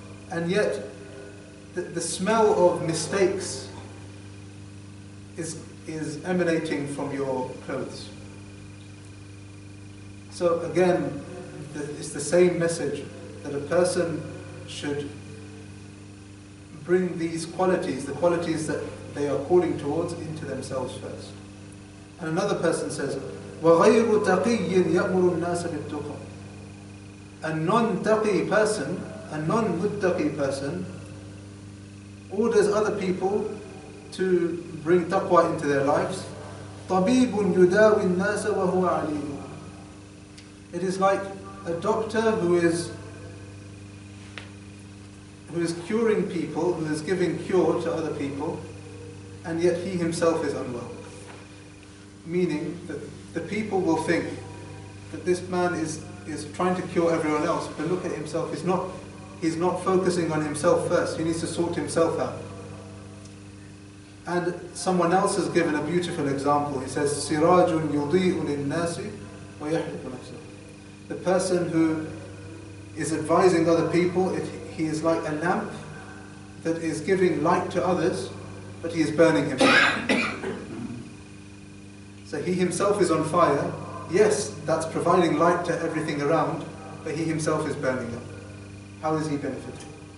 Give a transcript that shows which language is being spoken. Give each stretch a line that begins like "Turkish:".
English: And yet, the smell of mistakes is emanating from your clothes. So again, it's the same message, that a person should bring these qualities, the qualities that they are calling towards, into themselves first. And another person says,
Arabic: وَغَيْرُ تَقِيٍّ يَأْمُرُ النَّاسَ بِالتُّقَى.
English: A non-taqi person, a non-muttaqi person, orders other people to bring taqwa into their lives.
Arabic: طَبِيبٌ يُدَاوِي النَّاسَ وَهُوَ عَلِيمٌ.
English: It is like a doctor who is curing people, who is giving cure to other people, and yet he himself is unwell. Meaning that the people will think that this man is trying to cure everyone else, but look at himself, he's not focusing on himself first, he needs to sort himself out. And someone else has given a beautiful example. He says,
Arabic: سِرَاجٌ يُضِيءُ لِلنَّاسِ وَيَحْرِقُ نَفْسَهُ.
English: The person who is advising other people, he is like a lamp that is giving light to others, but he is burning himself. So he himself is on fire. Yes, that's providing light to everything around, but he himself is burning up. How is he benefiting?